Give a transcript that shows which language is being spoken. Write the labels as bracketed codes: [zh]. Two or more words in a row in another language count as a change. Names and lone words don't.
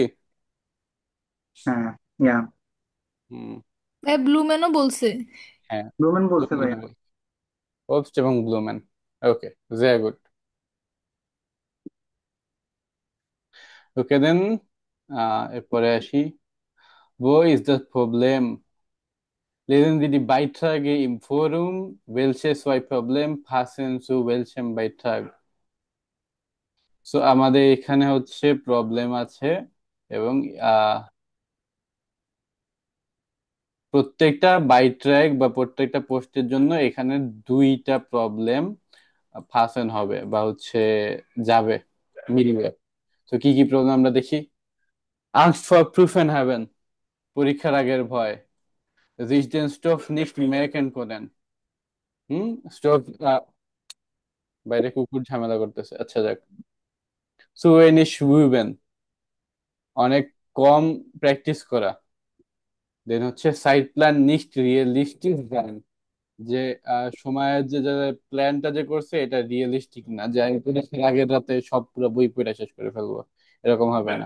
[bn] হ্যাঁ, ইয়া, হুম। ভাই ব্লুমেনও বলছে। হ্যাঁ, রোমান বলছে ভাই। ব্লুম্যান বলছে। ওবস এবং ব্লুম্যান। ওকে, ভেরি গুড। ওকে দেন, এরপরে আসি। [de] Wo ist das Problem? Lesen Sie die Beiträge im Forum. Welche zwei Problem passen zu welchem Beitrag? [bn] সো আমাদের এখানে হচ্ছে প্রবলেম আছে, এবং আহ, প্রত্যেকটা বাইট্র্যাক বা প্রত্যেকটা পোস্টের জন্য এখানে দুইটা প্রবলেম ফাঁসেন হবে বা হচ্ছে যাবে, মিলবে। তো কি কি প্রবলেম আমরা দেখি। [de] Angst vor Prüfen haben, [bn] পরীক্ষার আগের ভয়। [de] Sich den Stoff nicht merken können। [bn] স্টফ, বাইরে কুকুর ঝামেলা করতেছে, আচ্ছা যাক। [de] Zu wenig üben, [bn] অনেক কম প্র্যাকটিস করা। দেন হচ্ছে সাইড [de] Plan nicht realistisch [bn] প্ল্যান, যে সময়ের যে যে প্ল্যানটা যে করছে এটা রিয়েলিস্টিক না, যে আমি পরীক্ষার আগের রাতে সব পুরো বই পড়ে শেষ করে ফেলবো, এরকম হবে না।